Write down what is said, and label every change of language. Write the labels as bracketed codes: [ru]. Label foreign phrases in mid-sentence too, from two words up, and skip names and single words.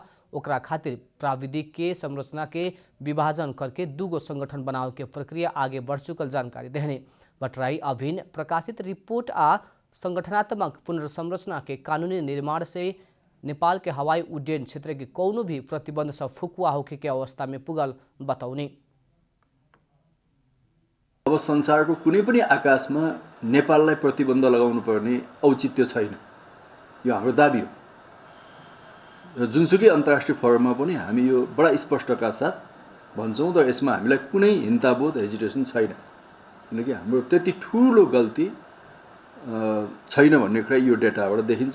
[bho] ओकरा खातिर प्राविधिक के संरचना के विभाजन करके दूगो संगठन बनावे के प्रक्रिया आगे बढ़ चुकल जानकारी देहने। भट्टराई अभिन्न प्रकाशित रिपोर्ट आ संगठनात्मक पुनर्संरचना के कानूनी निर्माण से नेपाल के हवाई उड्डयन क्षेत्र के कौनो भी प्रतिबंध से फुकुआ होके के अवस्था में पुगल बताउने। [ne] अब संसारको कुनै पनि आकाशमा नेपाललाई प्रतिबन्ध लगाउनु पर्ने औचित्य छैन, यो हाम्रो दाबी हो। र जुनसुकै अन्तर्राष्ट्रिय फोरममा पनि हामी यो बडा स्पष्टका साथ भन्छौँ र यसमा हामीलाई कुनै हिंताबोध हेजिटेसन छैन, किनकि हाम्रो त्यति ठुलो गल्ती छैन भन्ने कुरा यो डेटाबाट देखिन्छ।